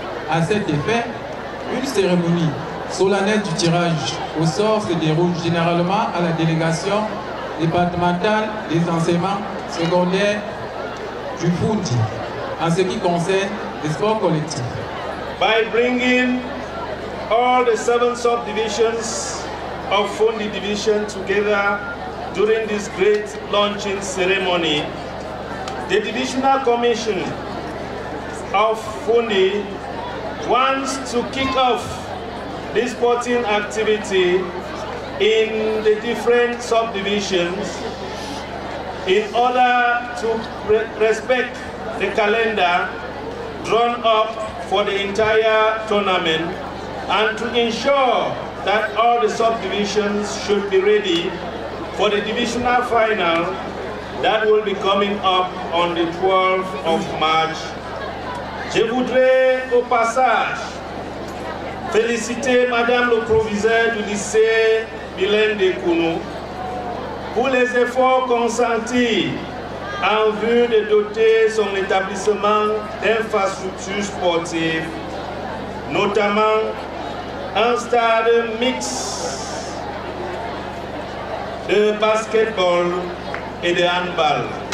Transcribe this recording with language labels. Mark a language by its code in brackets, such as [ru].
[fr] À cet effet, une cérémonie solennelle du tirage au sort se déroule généralement à la délégation départementale des enseignements secondaires du Fundi en ce qui concerne les sports collectifs. [en] By bringing all the 7 subdivisions of Fundi division together during this great launching ceremony, the Divisional Commission of Fundi wants to kick off this sporting activity in the different subdivisions in order to respect the calendar drawn up for the entire tournament and to ensure that all the subdivisions should be ready for the divisional final that will be coming up on the 12th of March. [fr] Je voudrais au passage féliciter Madame le proviseur du lycée bilingue des Kounou pour les efforts consentis en vue de doter son établissement d'infrastructures sportives, notamment un stade mixte de basketball et de handball.